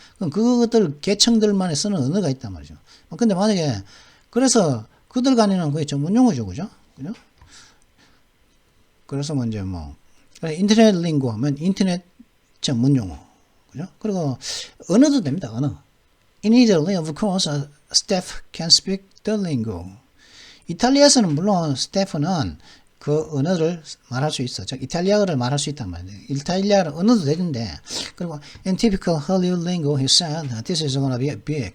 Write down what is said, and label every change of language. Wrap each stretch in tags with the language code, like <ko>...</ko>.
<ko>그럼 그것들, 계층들만에 쓰는 언어가 있단 말이죠. 근데 만약에, 그래서, 그들 간에는 거의 전문 용어죠, 그죠? 그죠? 그래서 이제 인터넷 링고 하면 인터넷 전문 용어, 그죠? 그리고 언어도 됩니다, 언어.</ko> <en>In Italy, of course, staff can speak the lingo.</en> <ko>이탈리아에서는 물론 스태프는 그 언어를 말할 수 있어. 즉 이탈리아어를 말할 수 있단 말이에요. 이탈리아어 언어도 되는데, 그리고</ko> <en>in typical Hollywood lingo, he said, this is gonna be big.</en>